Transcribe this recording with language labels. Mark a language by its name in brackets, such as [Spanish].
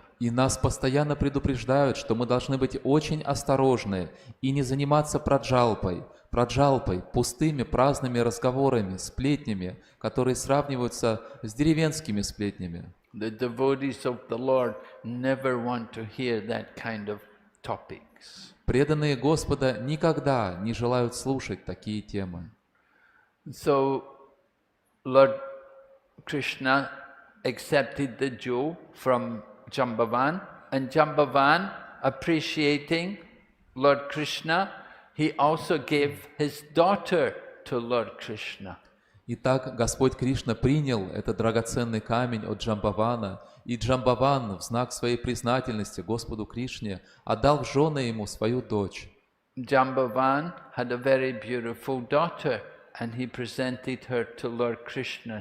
[Russian] И нас постоянно предупреждают, что мы должны быть очень осторожны и не заниматься праджалпой, пустыми праздными разговорами, сплетнями, которые сравниваются с деревенскими сплетнями. [English] The devotees of the Lord never want to hear that kind of topics. [Russian] Преданные Господа никогда не желают слушать такие темы. [English] So Lord Krishna accepted the jewel from Jambavan, and Jambavan, appreciating Lord Krishna, he also gave his daughter to Lord Krishna. [Russian] Итак, Господь Кришна принял этот драгоценный камень от Джамбавана, и Джамбаван в знак своей признательности Господу Кришне отдал в жены ему свою дочь. [English] Jambavan had a very beautiful daughter, and he presented her to Lord Krishna.